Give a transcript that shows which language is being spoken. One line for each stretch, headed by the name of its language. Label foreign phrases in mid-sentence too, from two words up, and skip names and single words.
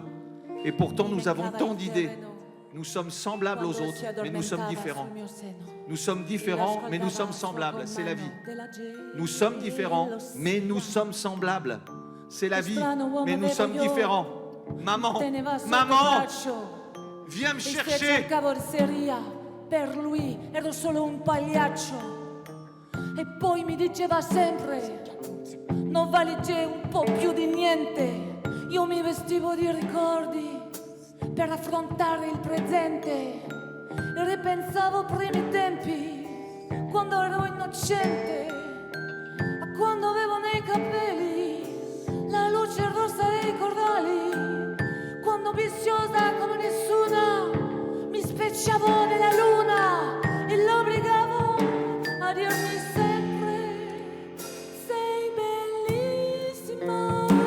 French: Et pourtant, nous avons tant d'idées. Nous sommes semblables aux autres, mais nous sommes différents. Nous sommes différents, mais nous sommes semblables. C'est la vie. Nous sommes différents, mais nous sommes semblables. C'est la vie, mais nous sommes différents. Maman, viens me chercher.
Italian: Per lui ero solo un pagliaccio. E poi mi diceva sempre: non valete un po' più di niente. Io mi vestivo di ricordi per affrontare il presente e ripensavo primi tempi, quando ero innocente, a quando avevo nei capelli la luce rossa dei cordali, quando viziosa come nessuna mi specchiavo nella luna e l'obbligavo a dirmi sempre: sei bellissima.